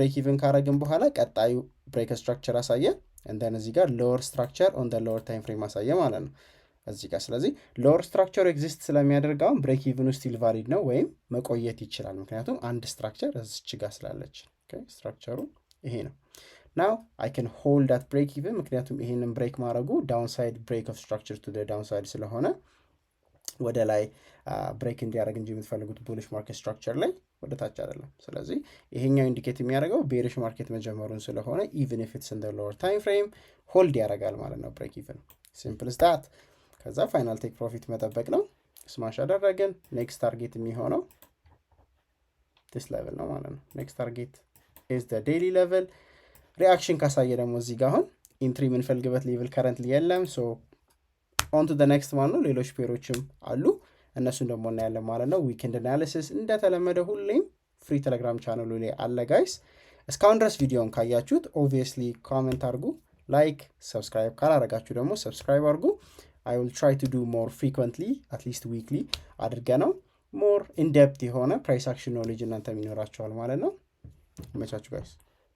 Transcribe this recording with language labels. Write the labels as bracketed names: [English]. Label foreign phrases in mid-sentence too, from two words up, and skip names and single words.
[English] break even [Amharic] ካረግን በኋላ ቀጣዩ [English] break structure [Amharic] አሳየ [English] and then [Amharic] እዚህ ጋር [English] lower structure on the lower time frame [Amharic] አሳየ ማለት ነው እዚህ ጋር ስለዚህ [English] lower structure exist [Amharic] ስለሚያደርጋው [English] break even still valid [Amharic] ነው ወይም መቆየት ይችላል ምክንያቱም አንድ structure እዚች ጋር ስላለች [English] okay structure [Amharic] ይሄ ነው [English] now I can hold that break even [Amharic] ምክንያቱም ይሄንን break ማድረጉ [English] downside break of structure to the downside [Amharic] ስለሆነ ወደ ላይ break እንዲያደርግ እንጂ የምትፈልጉት [English] bullish market structure [Amharic] ላይ ወደ ታች አይደለም ስለዚህ ይሄኛው ኢንዲኬት የሚያደርገው [English] bearish market [Amharic] መጀመሩን ስለሆነ [English] even if it's in the lower time frame hold [Amharic] ያደርጋል ማለት ነው [English] break even simple as that [Amharic] ከዛ [English] final take profit [Amharic] መጠበቅ ነው ስማሽ አደረገን [English] next target [Amharic] የሚሆነው [English] this level [Amharic] ነው ማለት ነው [English] next target is the daily level reaction [Amharic] ካሳየ ደግሞ እዚህ ጋር አሁን ኢንትሪ የምንፈልግበት ሌቭል currently የለም [English] so on to the next one [Amharic] ነው ሌሎች ፔሮችም አሉ እነሱን ደግሞ እናያለን ማለት ነው [English] weekend analysis [Amharic] እንደተለመደ ሁሌም [English] free Telegram [Amharic] ቻናሉ ላይ አለ ጋይስ እስካሁን ድረስ ቪዲዮን ካያችሁት obviously ኮሜንት አድርጉ [English] like subscribe [Amharic] ካላረጋችሁ ደግሞ ሰብስክራይብ አድርጉ [English] I will try to do more frequently at least weekly [Amharic] አድርገናው [English] more in depth [Amharic] የሆነ [English] price action knowledge [Amharic] እናንተ የሚኖራችኋል ማለት ነው መቻችሁ guys